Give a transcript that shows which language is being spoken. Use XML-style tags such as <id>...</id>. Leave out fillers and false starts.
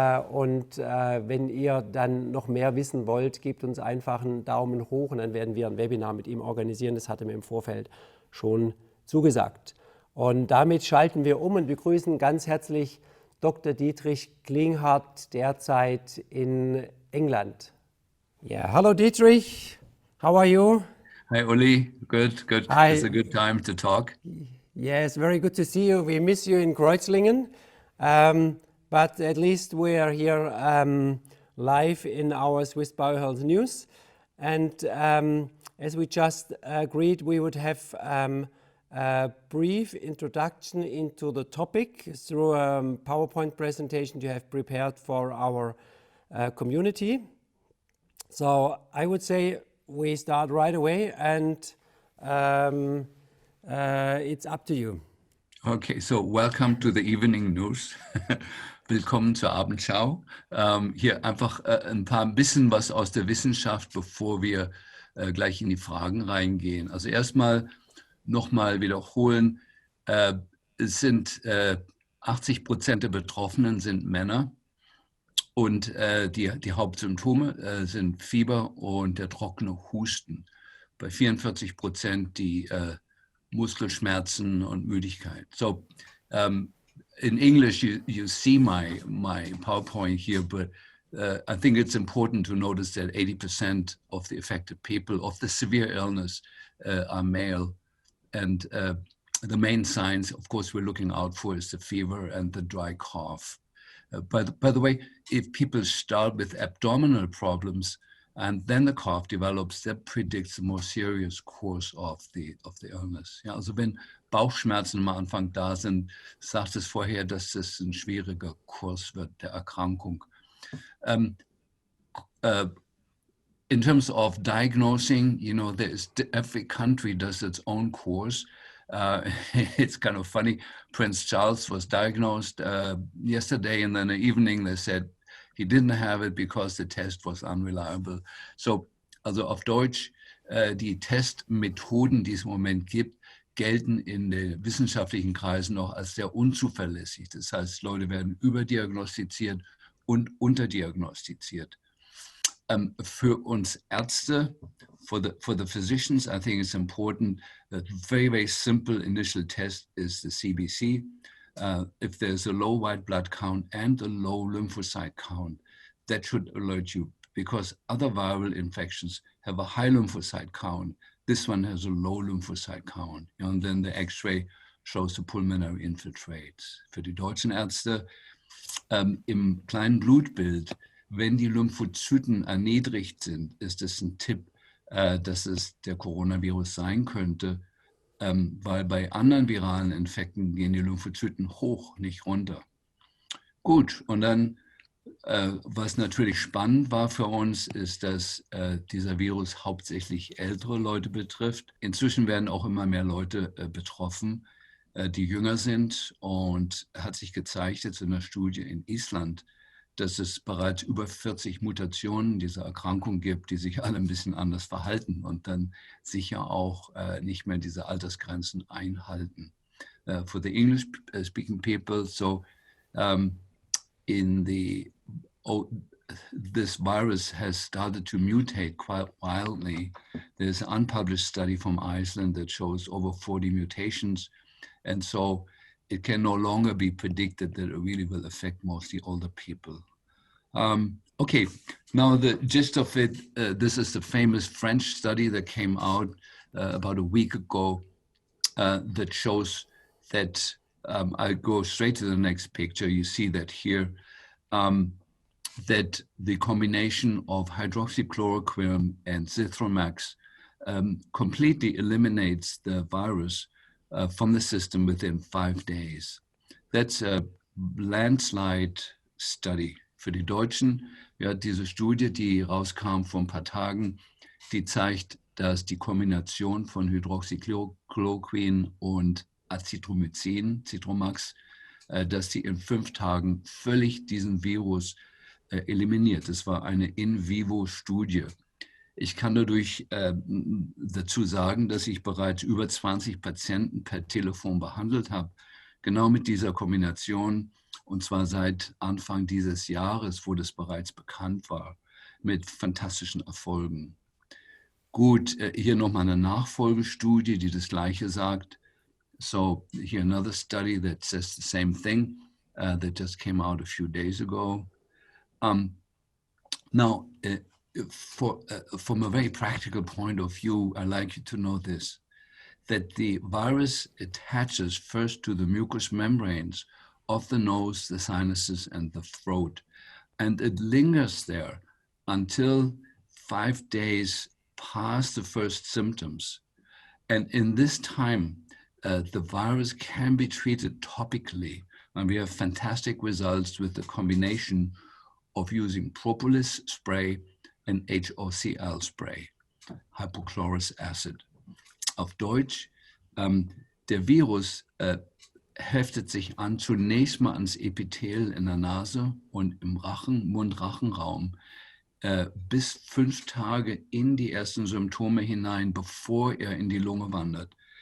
<de>Und wenn ihr dann noch mehr wissen wollt, gebt uns einfach einen Daumen hoch und dann werden wir ein Webinar mit ihm organisieren. Das hat er mir im Vorfeld schon zugesagt. Und damit schalten wir um und begrüßen ganz herzlich Dr. Dietrich Klinghardt, derzeit in England.</de> <en>Yeah, hello Dietrich, how are you? Hi Uli, good. Hi. It's a good time to talk. Yes, very good to see you. We miss you in Kreuzlingen, but at least we are here live in our Swiss Biohealth News. And as we just agreed, we would have a brief introduction into the topic through a PowerPoint presentation you have prepared for our community. So I would say we start right away, and it's up to you. Okay, so welcome to the evening news.</en> <de>Willkommen zur Abendschau. Hier einfach ein bisschen was aus der Wissenschaft, bevor wir gleich in die Fragen reingehen. Also erstmal nochmal wiederholen, es sind 80% der Betroffenen sind Männer und die Hauptsymptome sind Fieber und der trockene Husten. Bei 44% die Muskelschmerzen und Müdigkeit.</de> <en>So, in English, you see my PowerPoint here, but I think it's important to notice that 80% of the affected people of the severe illness are male. And the main signs, of course, we're looking out for is the fever and the dry cough. By the way, if people start with abdominal problems, and then the cough develops, that predicts a more serious course of the illness.</en> <de>Ja, also wenn Bauchschmerzen am Anfang da sind, sagt es vorher, dass das ein schwieriger Kurs wird der Erkrankung.</de> <en>In terms of diagnosing, you know, every country does its own course. It's kind of funny. Prince Charles was diagnosed yesterday, and then in the evening they said, he didn't have it because the test was unreliable.</en> <de>So, also auf Deutsch, die Testmethoden, die es im Moment gibt, gelten in den wissenschaftlichen Kreisen noch als sehr unzuverlässig. Das heißt, Leute werden überdiagnostiziert und unterdiagnostiziert. Für uns Ärzte,</de> <en>for the physicians, I think it's important that very simple initial test is the CBC. If there's a low white blood count and a low lymphocyte count, that should alert you, because other viral infections have a high lymphocyte count. This one has a low lymphocyte count. And then the X-ray shows the pulmonary infiltrates.</en> <de>Für die deutschen Ärzte im kleinen Blutbild, wenn die Lymphozyten erniedrigt sind, ist es ein Tipp, dass es der Coronavirus sein könnte. Weil bei anderen viralen Infekten gehen die Lymphozyten hoch, nicht runter. Gut, und dann, was natürlich spannend war für uns, ist, dass dieser Virus hauptsächlich ältere Leute betrifft. Inzwischen werden auch immer mehr Leute betroffen, die jünger sind, und hat sich gezeigt jetzt in einer Studie in Island, dass es bereits über 40 Mutationen dieser Erkrankung gibt, die sich alle ein bisschen anders verhalten und dann sicher auch nicht mehr diese Altersgrenzen einhalten.</de> <en>For the English-speaking people, so this virus has started to mutate quite wildly. There's an unpublished study from Iceland that shows over 40 mutations, and so it can no longer be predicted that it really will affect mostly older people. Okay, now the gist of it, this is the famous French study that came out about a week ago that shows that, I go straight to the next picture, you see that here, that the combination of hydroxychloroquine and Zithromax completely eliminates the virus from the system within 5 days. That's a landslide study.</en> <de>Für die Deutschen, ja, diese Studie, die rauskam vor ein paar Tagen, die zeigt, dass die Kombination von Hydroxychloroquin und Azithromycin, Zithromax, dass die in 5 Tagen völlig diesen Virus eliminiert. Das war eine In-vivo-Studie. Ich kann dadurch dazu sagen, dass ich bereits über 20 Patienten per Telefon behandelt habe, genau mit dieser Kombination, und zwar seit Anfang dieses Jahres, wo das bereits bekannt war, mit fantastischen Erfolgen. Gut, hier nochmal eine Nachfolgestudie, die das Gleiche sagt.</de> <en>So here another study that says the same thing that just came out a few days ago. Now, from a very practical point of view, I'd like you to know this, that the virus attaches first to the mucous membranes of the nose, the sinuses, and the throat. And it lingers there until 5 days past the first symptoms. And in this time, the virus can be treated topically. And we have fantastic results with the combination of using propolis spray ein HOCl-Spray, Hypochlorous Acid.</en> <de>Auf Deutsch, der Virus heftet sich an, zunächst mal ans Epithel in der Nase und im Mund-Rachenraum bis 5 Tage in die ersten Symptome hinein, bevor er in die Lunge wandert.</de>